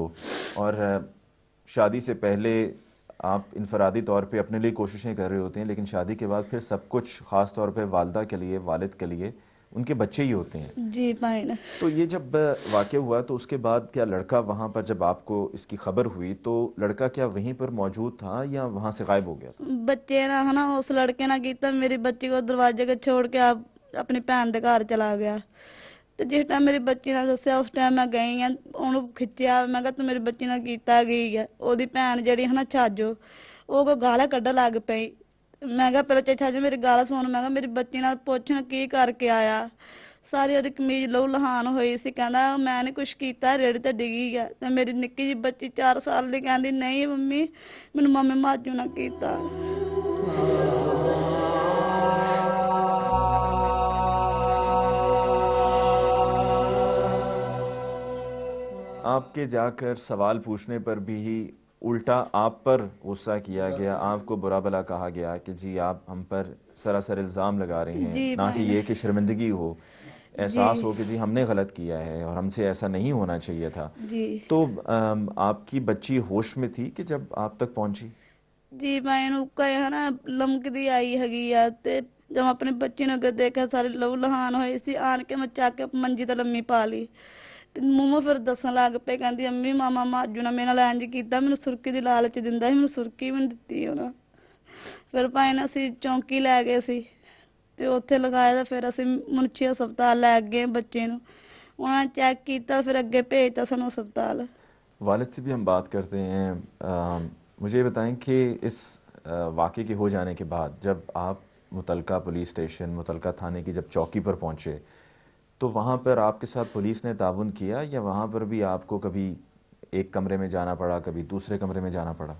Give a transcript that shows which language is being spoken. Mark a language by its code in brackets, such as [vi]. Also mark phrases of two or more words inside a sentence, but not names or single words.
[ur] اور شادی سے پہلے آپ انفرادی طور پہ اپنے لیے کوششیں کر رہے ہوتے ہیں, لیکن شادی کے بعد پھر سب کچھ خاص طور پہ والدہ کے لیے, والد کے لیے ان کے بچے ہی ہوتے ہیں. جی بھائی نا. تو یہ جب واقع ہوا تو اس کے بعد کیا لڑکا وہاں پر جب آپ کو اس کی خبر ہوئی تو لڑکا کیا وہیں پر موجود تھا یا وہاں سے غائب ہو گیا تھا؟ [pa] ਬੱਚੇ ਨਾ ਹਨਾ ਉਸ ਲੜਕੇ ਨਾਲ ਕੀਤਾ, ਮੇਰੀ ਬੱਚੀ को ਦਰਵਾਜ਼ੇ ਕੇ ਛੋੜ ਕੇ ਆਪ ਆਪਣੀ ਭੈਣ ਦੇ ਘਰ ਚਲਾ ਗਿਆ. ਤੇ ਜਿਸ ਟਾਈਮ ਮੇਰੀ ਬੱਚੀ ਨਾਲ ਦੱਸਿਆ ਉਸ ਟਾਈਮ ਮੈਂ ਗਈ ਆ, ਉਹਨੂੰ ਖਿੱਚਿਆ, ਮੈਂ ਕਿਹਾ ਤੂੰ ਮੇਰੀ ਬੱਚੀ ਨਾਲ ਕੀਤਾ ਗਈ ਹੈ. ਉਹਦੀ ਭੈਣ ਜਿਹੜੀ ਹਨਾ ਛਾਜੋ, ਉਹ ਕੋ ਗਾਲਾਂ ਕੱਢਣ ਲੱਗ ਪਈ. ਮੈਂ ਕਿਹਾ ਪਹਿਲਾਂ ਛਾਜੋ ਮੇਰੀ ਗੱਲ ਸੁਣ, ਮੈਂ ਕਿਹਾ ਮੇਰੀ ਬੱਚੀ ਨਾਲ ਪੁੱਛਣ ਕੀ ਕਰਕੇ ਆਇਆ. ਸਾਰੀ ਉਹਦੀ ਕਮੀਜ਼ ਲਹੂ ਲਹਾਨ ਹੋਈ ਸੀ. ਕਹਿੰਦਾ ਮੈਂ ਨਹੀਂ ਕੁਛ ਕੀਤਾ, ਰੇੜੀ ਤੇ ਡਿੱਗੀ ਗਿਆ. ਤੇ ਮੇਰੀ ਨਿੱਕੀ ਜਿਹੀ ਬੱਚੀ 4 ਸਾਲ ਦੀ ਕਹਿੰਦੀ ਨਹੀਂ ਮੰਮੀ ਮੈਨੂੰ ਮਾਮੇ ਮਾਜੂ ਨਾ ਕੀਤਾ. [ur] آپ کے جا کر سوال پوچھنے پر بھی ہی الٹا آپ پر غصہ کیا گیا, آپ کو برا بھلا کہا گیا کہ جی آپ ہم پر سراسر الزام لگا رہے ہیں, جی نہ کہ بھائی. یہ کہ شرمندگی ہو, احساس ہو کہ جی ہم نے غلط کیا ہے اور ہم سے ایسا نہیں ہونا چاہیے تھا. جی تو آپ کی بچی ہوش میں تھی کہ جب آپ تک پہنچی؟ [pa] ਜੀ ਮੈਂ ਇਹਨੂੰ ਕਹਿਆ ਨਾ ਲਮਕਦੀ ਆਈ ਹੈਗੀ ਆ. ਤੇ ਜਦ ਮੈਂ ਆਪਣੇ ਬੱਚੇ ਨੂੰ ਅੱਗੇ ਦੇਖਿਆ ਸਾਰੇ ਲਹੂ ਲਹਾਨ ਹੋਏ ਸੀ. ਆਣ ਕੇ ਮੈਂ ਚੱਕ ਕੇ ਮੰਜੀ ਤੇ ਲੰਮੀ ਪਾ ਲਈ. ਤੇ ਮੂੰਹੋਂ ਫਿਰ ਦੱਸਣ ਲੱਗ ਪਏ, ਕਹਿੰਦੀ ਅੰਮੀ ਮਾਮਾ ਮਾਜੂ ਨਾਲ ਮੇਰੇ ਨਾਲ ਇੰਝ ਕੀਤਾ, ਮੈਨੂੰ ਸੁਰਕੀ ਦੀ ਲਾਲਚ ਦਿੰਦਾ ਸੀ, ਮੈਨੂੰ ਸੁਰਕੀ ਵੀ ਨਹੀਂ ਦਿੱਤੀ ਉਹਨਾਂ. ਫਿਰ ਭਾਈ ਨਾ ਅਸੀਂ ਚੌਂਕੀ ਲੈ ਗਏ ਸੀ ਤੇ ਉੱਥੇ ਲਗਾਇਆ. ਤਾਂ ਫਿਰ ਅਸੀਂ ਮੁਨਸ਼ੀ ਹਸਪਤਾਲ ਲੈ ਗਏ ਬੱਚੇ ਨੂੰ, ਉਹਨਾਂ ਨੇ ਚੈੱਕ ਕੀਤਾ, ਫਿਰ ਅੱਗੇ ਭੇਜਤਾ ਸਾਨੂੰ ਹਸਪਤਾਲ. [ur] والد سے بھی ہم بات کرتے ہیں. مجھے بتائیں کہ اس واقعے کے ہو جانے کے بعد جب آپ متعلقہ پولیس اسٹیشن, متعلقہ تھانے کی جب چوکی پر پہنچے تو وہاں پر آپ کے ساتھ پولیس نے تعاون کیا یا وہاں پر بھی آپ کو کبھی ایک کمرے میں جانا پڑا, کبھی دوسرے کمرے میں جانا پڑا؟